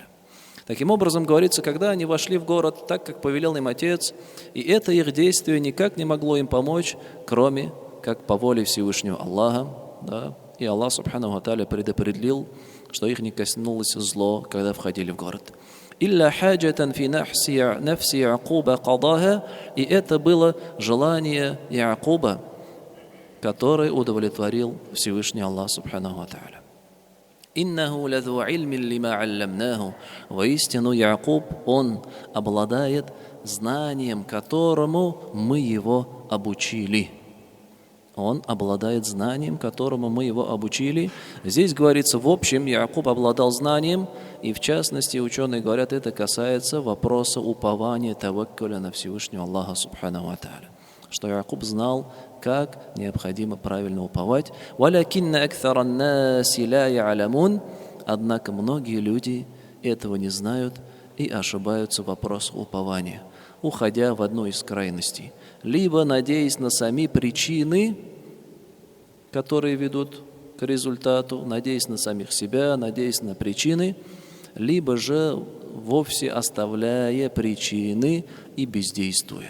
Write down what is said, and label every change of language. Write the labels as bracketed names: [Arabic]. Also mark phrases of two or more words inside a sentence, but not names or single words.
[Russian] Таким образом, говорится, когда они вошли в город так, как повелел им Отец, и это их действие никак не могло им помочь, кроме как по воле Всевышнего Аллаха, да, и Аллах [Arabic] سبحانه وتعالى [Russian] предопределил, что их не коснулось зло, когда входили в город. [Arabic] «إلا حاجة في نفس يعقوب قضاها», [Russian] и это было желание Яакуба, который удовлетворил Всевышний Аллах [Arabic] سبحانه وتعالى. «إنه لذو علم لما علمناه». [Russian] Воистину Яакуб, он обладает знанием, которому мы его обучили. Он обладает знанием, которому мы его обучили. Здесь говорится, в общем, Яакуб обладал знанием, и в частности, ученые говорят, это касается вопроса упования, таваккуля на Всевышнего Аллаха [Arabic] سبحانه وتعالى. [Russian] Что Яакуб знал, как необходимо правильно уповать. [Arabic] «ولكن أكثر الناس لا يعلمون». [Russian] Однако многие люди этого не знают и ошибаются в вопросах упования, уходя в одну из крайностей. Либо надеясь на сами причины, которые ведут к результату, надеясь на самих себя, надеясь на причины, либо же вовсе оставляя причины и бездействуя.